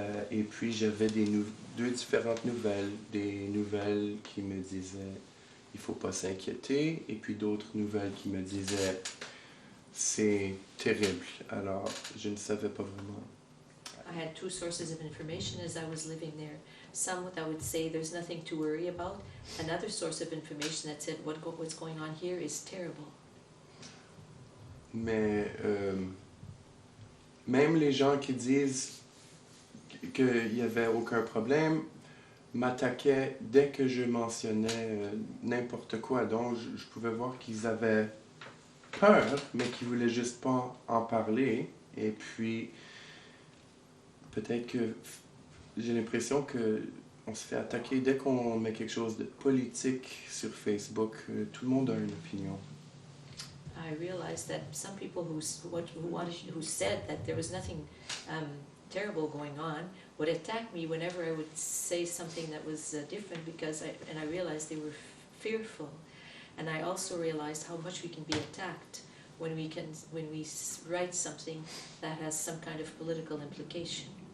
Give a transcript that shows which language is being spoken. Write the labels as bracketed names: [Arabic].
[French] Et puis j'avais deux différentes nouvelles. Des nouvelles qui me disaient « il ne faut pas s'inquiéter » et puis d'autres nouvelles qui me disaient « c'est terrible ». Alors, je ne savais pas vraiment. [English] I had two sources of information as I was living there. Some that would say there's nothing to worry about. Another source of information that said what's going on here is terrible. [French] Mais même les gens qui disent qu'il n'y avait aucun problème m'attaquaient dès que je mentionnais n'importe quoi. Donc, je pouvais voir qu'ils avaient peur, mais qu'ils ne voulaient juste pas en parler. Et puis, peut-être que j'ai l'impression qu'on se fait attaquer dès qu'on met quelque chose de politique sur Facebook. Tout le monde a une opinion. [English] I realized that some people who said that there was nothing terrible going on would attack me whenever I would say something that was different and I realized they were fearful. And I also realized how much we can be attacked when we write something that has some kind of political implication.